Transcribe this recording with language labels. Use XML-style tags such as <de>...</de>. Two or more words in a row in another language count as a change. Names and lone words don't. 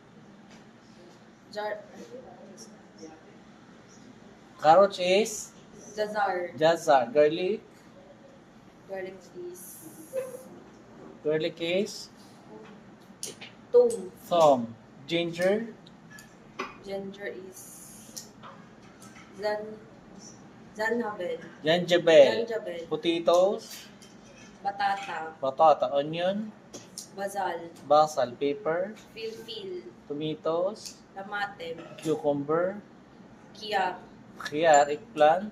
<en>Carrots is jazar, garlic, Garlic is garlic is</en> <ar>Tom.</ar> <en>thumb, ginger, Ginger is Zan Zanhabel.</en> <ar>Janjabel, Janjabel.</ar> <en>potatoes,</en> <ar>Batata.</ar> <en>onion,</en> <ar>Basil.</ar> <en>pepper,</en> <ar>Filfil.</ar> <en>tomatoes,</en> <ar>Tamatem.</ar> <en>cucumber,</en> <ar>Kia. khiyar, eggplant,</ar>